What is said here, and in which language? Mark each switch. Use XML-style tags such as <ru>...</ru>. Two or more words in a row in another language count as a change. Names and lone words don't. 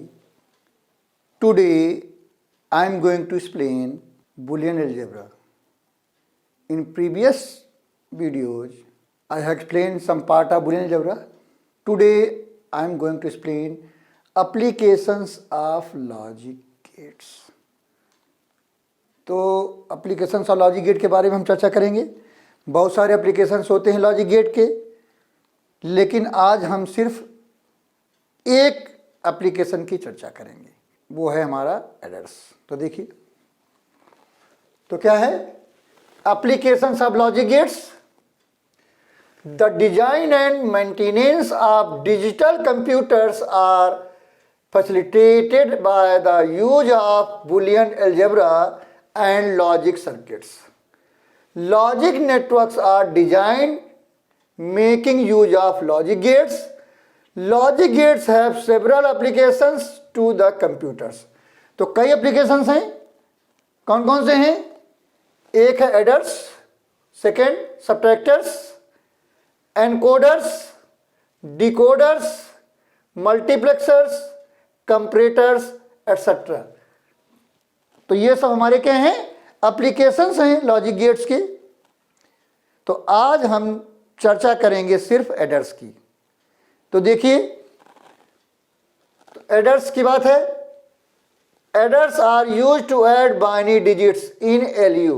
<en>Today I am going to explain Boolean algebra. In previous videos I have explained some part of Boolean algebra. Today I am going to explain applications of logic gates.</en> <hi>तो एप्लीकेशंस और</hi> <en>logic gate</en> <hi>के बारे में हम चर्चा करेंगे। बहुत सारे एप्लीकेशंस होते हैं</hi> <en>logic gate</en> <hi>के, लेकिन आज हम सिर्फ एक एप्लीकेशन की चर्चा करेंगे, वो है हमारा एडर्स। तो देखिए, तो क्या है</hi> <en>applications of logic gates. The design and maintenance of digital computers are facilitated by the use of Boolean algebra and logic circuits. Logic networks are designed making use of logic gates. Logic gates have several applications to the computers.</en> <hi>तो कई applications हैं, कौन कौन से हैं?</hi> <en>एक है adders, second subtractors, encoders, decoders, multiplexers, comparators, etc.</en> <hi>तो ये सब हमारे क्या हैं? एप्लीकेशंस हैं</hi> <en>logic gates</en> <hi>के। तो आज हम चर्चा करेंगे सिर्फ एडर्स की। तो देखिए, तो एडर्स की बात है।</hi> <en>Adders are used to add binary digits in ALU.</en>